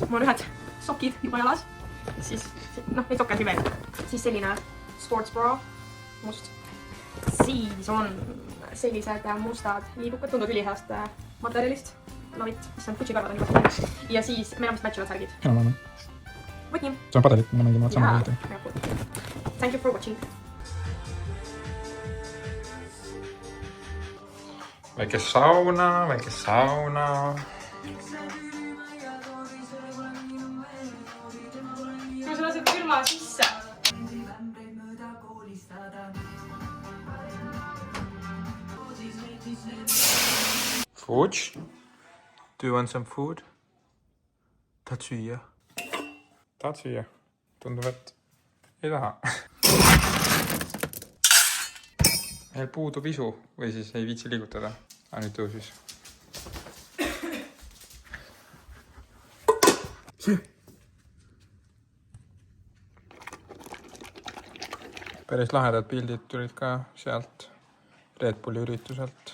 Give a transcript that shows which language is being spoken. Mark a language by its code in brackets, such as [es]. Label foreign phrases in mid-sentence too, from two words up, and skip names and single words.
[et] Mul on ühed sokid juba jalas. Siis, neid sokke on siin veel. Siis selline [en] sports bra. [et] Must. Siis on sellised mustad liibukad. Tundub üliheast materjalist. Lavit, mis on Gucci karvad on juba. Ja siis meil on vist matchivad särgid. Võt nii. See on padelit, me mängime sama kohta. [en] Thank you for watching. [et] Väike sauna. Kui sa lased külma sisse. [en] Food? Do you want some food? [et] Tahad süüa? Tundub, et ei taha. Meil puudub isu või siis ei viitsi liigutada. Nüüd tõusis. Päris lahedad pildid tulid ka sealt Red Bulli ürituselt.